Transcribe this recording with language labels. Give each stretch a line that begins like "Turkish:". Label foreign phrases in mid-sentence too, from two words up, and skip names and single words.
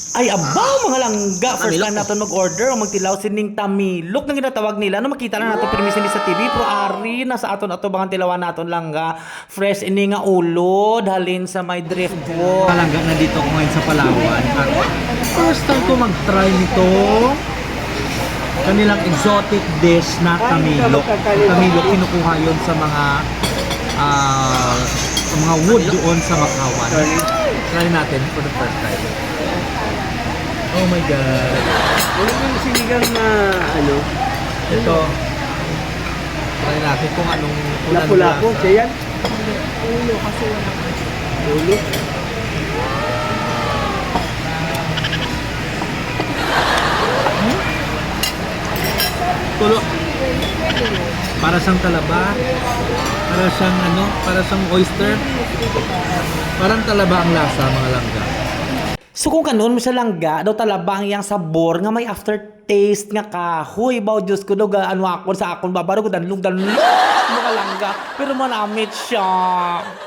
Hiligaynon: Ay, abaw mga langga. First Tamilok.
Filipino: time natin mag-order o magtilaw sining tamilok na ginatawag nila.
Hiligaynon: No, makita na natin permission sa TV. Pero ari, nasa aton ato bang tilawan naton langga. Fresh ini nga ulo. Halin sa may drift po.
Filipino: Palangga na dito ako ngayon sa Palawan. At first time ko mag-try nito. Kanilang exotic dish na tamilok. Tamilok, kinukuha yun sa mga wood doon sa Makawan. Try natin
English: for the first time. Oh my God.
Filipino: Ano yung sinigang na ano? Ito. Try natin kung anong Lapu-lapu, lasa. siya yan? Ulo kasi walang Ulo. Tulo. Para siyang talaba. Para siyang para siyang oyster. Parang talaba ang lasa, mga langga.
Hiligaynon: So kung kanon mo sa langga, daw talabang yang sabor nga may aftertaste nga kahoy. Baw Diyos ko, daw ano ako sa akon babaro ko danlong mga langga. Pero manamit siya.